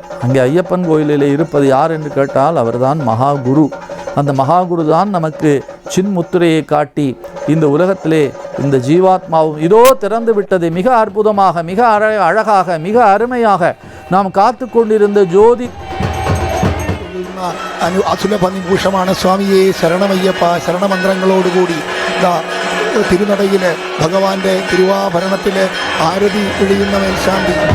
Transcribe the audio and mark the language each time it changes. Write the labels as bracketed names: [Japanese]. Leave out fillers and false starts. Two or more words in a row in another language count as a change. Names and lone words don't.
[Tamil] அங்கே ஐயப்பன் கோயிலில் இருப்பது யார் என்று கேட்டால் அவர்தான் மகாகுரு. அந்த மகாகுரு தான் நமக்கு சின்முத்திரையை காட்டி இந்த உலகத்திலே இந்த ஜீவாத்மாவும் இதோ திறந்து விட்டது மிக அற்புதமாக, மிக அழகாக, மிக அருமையாக நாம் காத்து கொண்டிருந்த ஜோதி [Malayalam] അസുലഭനിഭൂഷമാണ് സ്വാമിയെ ശരണമയ്യപ്പ ശരണമന്ത്രങ്ങളോടുകൂടി തിരുനടയിൽ ഭഗവാന്റെ തിരുവാഭരണത്തിൽ ആരതി പിഴിയുന്ന മേൽശാന്തി.